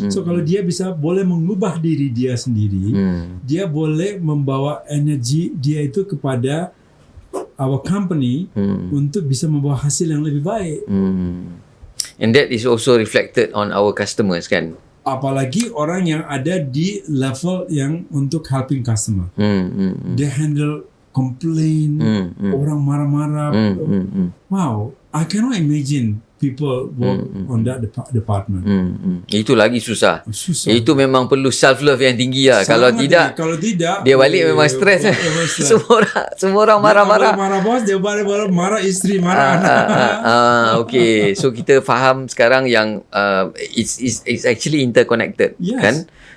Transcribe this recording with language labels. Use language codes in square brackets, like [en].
[ms] So kalau dia boleh mengubah diri dia sendiri, dia boleh membawa energi dia itu kepada [en] our company [ms] untuk bisa membawa hasil yang lebih baik. [en] And that is also reflected on our customers kan. [ms] Apalagi orang yang ada di level yang untuk helping customer. [en] They handle complain, [ms] orang marah-marah. [en] Wow, I cannot imagine people work on that department. [ms] Itu lagi susah. Itu memang perlu self love yang tinggi lah. Kalau tidak dia balik memang stres. Semua orang marah-marah. Marah bos, dia balik marah isteri, marah anak. Okay, so kita faham sekarang yang [en] it's actually interconnected [ms] kan.